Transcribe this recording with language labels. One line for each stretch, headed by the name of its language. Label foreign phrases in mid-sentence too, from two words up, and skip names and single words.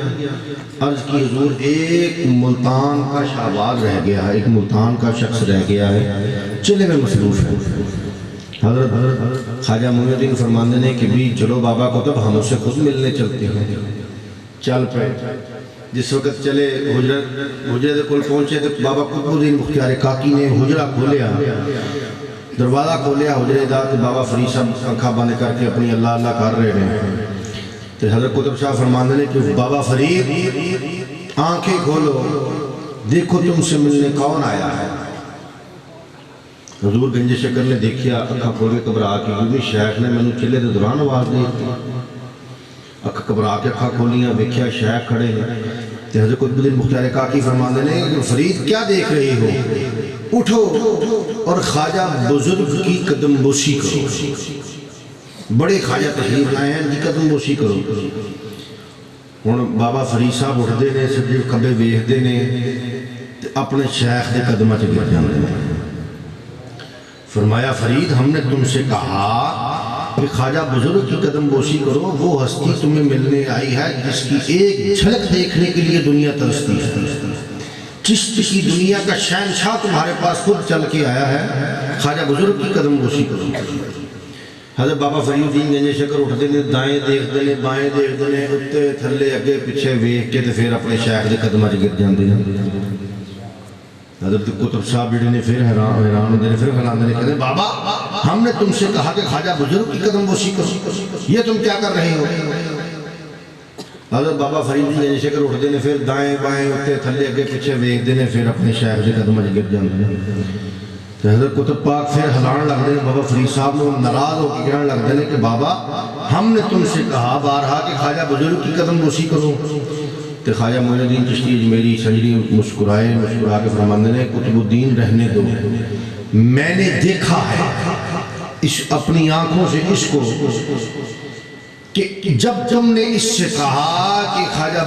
Urdu: عرض کی حضور ایک ملتان کا شہباز رہ گیا ہے، ایک ملتان کا شخص رہ گیا ہے، چلے میں مصروف ہے۔ حضرت خواجہ معین الدین فرمانے نے کہ بھی چلو بابا کتب ہم اسے خود ملنے چلتے ہیں۔
Punjabi: چل پہ جس وقت چلے حجرے دے کل پہنچے تو بابا قطب الدین مختیار کاکی نے حجرہ کھولیا، دروازہ کھولیا حجرے دا،
Urdu: کہ بابا فرید صاحب آنکھاں بند کر کے اپنی اللہ اللہ کر رہے ہیں۔ تو حضرت قطب صاحب فرمانے نے کہ بابا فرید آنکھیں کھولو، دیکھو تم سے ملنے کون آیا ہے۔
Punjabi: حضور گنج شکر نے دیکھیا، آنکھاں کھول کے گھبرا کے، کیونکہ شیخ نے مینوں چلے دے دوران آواز دی، اکھ گھبرا کے اکھاں کھولیاں، ویکھیا شیخ کھڑے ہیں۔
Urdu: تو حضرت قطب الدین مختیار کاکی فرماندے نے کہ فرید کیا دیکھ رہے ہو، اٹھو اور خواجہ بزرگ کی قدم بوسی کرو، بڑے خواجہ تشریف لائے ہیں ان کی قدم بوسی کرو۔
Punjabi: ہن بابا فرید صاحب اٹھدے نے، سجے کھبے ویکھدے نے تے اپنے شیخ دے قدماں چ گر جاندے نے۔
Urdu: فرمایا فرید ہم نے تم سے کہا کہ خواجہ بزرگ کی قدم بوسی کرو، وہ ہستی تمہیں ملنے آئی ہے جس کی ایک جھلک دیکھنے کے لیے دنیا ترستی ہے، چشت کی دنیا کا شہنشاہ تمہارے پاس خود چل کے آیا ہے، خواجہ بزرگ کی قدم بوسی کرو۔ حضرت بابا فرید الدین گنج شکر اٹھتے ہیں، دائیں دیکھتے ہیں بائیں دیکھتے ہیں،
Punjabi: اتے تھلے اگے پیچھے ویکھ کے پھر اپنے شیخ دے قدماں چ گر جاندے ہیں۔ حضرت قطب صاحب جڑے نے پھر حیران ہوندے نے، پھر فرماندے نے
Urdu: کہتے ہیں بابا ہم نے تم سے کہا کہ خواجہ بزرگ کی قدم بوسی کرو، یہ تم کیا کر رہے ہو؟
Punjabi: حضرت بابا فرید گنج شکر اٹھتے ہیں، پھر دائیں بائیں اتے تھلے اگے پیچھے ویکھدے نے، پھر اپنے شیخ دے قدماں چ گر جاندے ہیں۔
Urdu: تو حضرت قطب پاک پھر ہلان لگتے ہیں، بابا فرید صاحب نے ناراض ہو کے کہنے لگتے ہیں کہ بابا ہم نے تم سے کہا بارہا کہ خواجہ بزرگ کی قدم بوسی کرو۔ تو خواجہ معین الدین چشتی اجمیری سنجری مسکرائے،
Punjabi: مسکرا کے فرماندے نے
Urdu: قطب الدین رہنے دو، میں نے دیکھا ہے اپنی آنکھوں سے اس کو کہ جب تم نے اس سے کہا کہ خواجہ